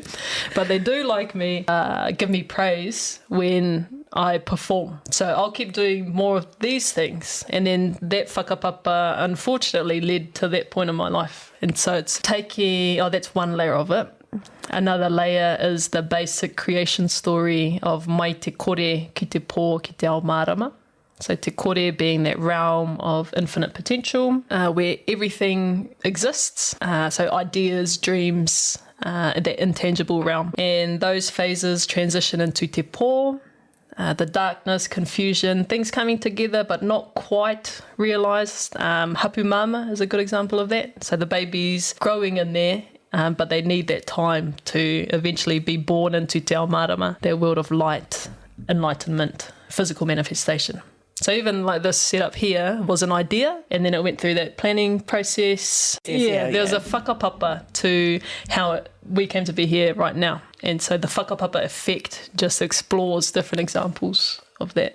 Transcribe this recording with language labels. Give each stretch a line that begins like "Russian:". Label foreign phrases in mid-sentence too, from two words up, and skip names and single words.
English: But they do like me, give me praise when I perform. So I'll keep doing more of these things. And then that whakapapa, unfortunately, led to that point in my life. And so it's taking, that's one layer of it. Another layer is the basic creation story of
Māori: mai te kore ki te pō ki te ao mārama.
English: So
Māori: te kore
English: being that realm of infinite potential, where everything exists. So ideas, dreams, that intangible realm. And those phases transition into
Māori: te pō,
English: the darkness, confusion, things coming together but not quite realised.
Māori: Hapu māmā
English: is a good example of that. So the baby's growing in there, but they need that time to eventually be born into
Māori: te ao mārama,
English: their world of light, enlightenment, physical manifestation. So even like this setup here was an idea, and then it went through that planning process. There was a whakapapa to how we came to be here right now. And so the whakapapa effect just explores different examples of that.